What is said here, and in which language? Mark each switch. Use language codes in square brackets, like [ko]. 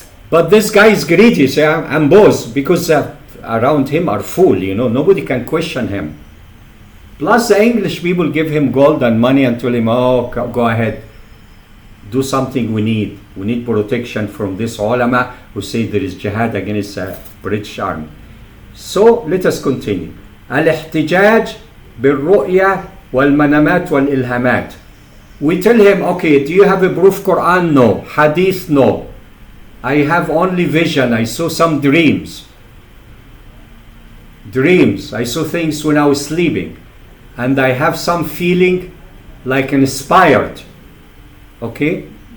[en] But this guy is greedy. Say I'm both, because around him are full, nobody can question him. Plus the English people give him gold and money and tell him, oh, go ahead, do something we need. We need protection from this ulama who say there is jihad against the British army. So let us continue. [ar] الاحتجاج بالرؤية والمنامات والإلهامات. [en] We tell him, okay, do you have a proof Quran? No. Hadith? No. I have only vision. I saw some dreams. I saw things when I was sleeping. And I have some feeling like inspired. Okay?